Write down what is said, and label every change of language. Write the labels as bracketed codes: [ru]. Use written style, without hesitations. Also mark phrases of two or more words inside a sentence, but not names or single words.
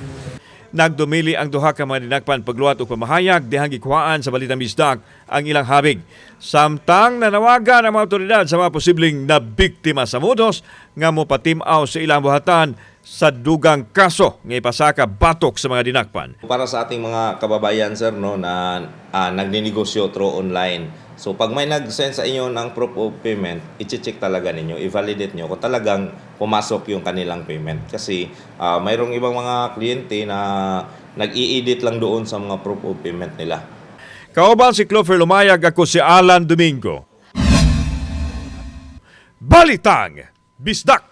[ceb] Nagdumili ang duha ka mga dinakpan pagluwat o pamahayag dihang gikuhaan sa Balitang Bisdak ang ilang habig. Samtang nanawagan ang mga otoridad sa mga posibleng nabiktima sa mudos nga mopatimaw sa ilang buhatan sa dugang kaso nga ipasaka batok sa mga dinakpan. [tl] Para sa ating mga kababayan sir no na nagninegosyo [en] through online. [tl] So pag may nag-send sa inyo ng [en] proof of payment, [tl] i-check talaga ninyo, i-validate nyo kung talagang pumasok yung kanilang payment. Kasi mayroong ibang mga kliyente na nag-i-edit lang doon sa mga [en] proof of payment [tl] nila. [ceb] Kauban si Clover Lumayag, ako si Alan Domingo. Balitang Bisdak.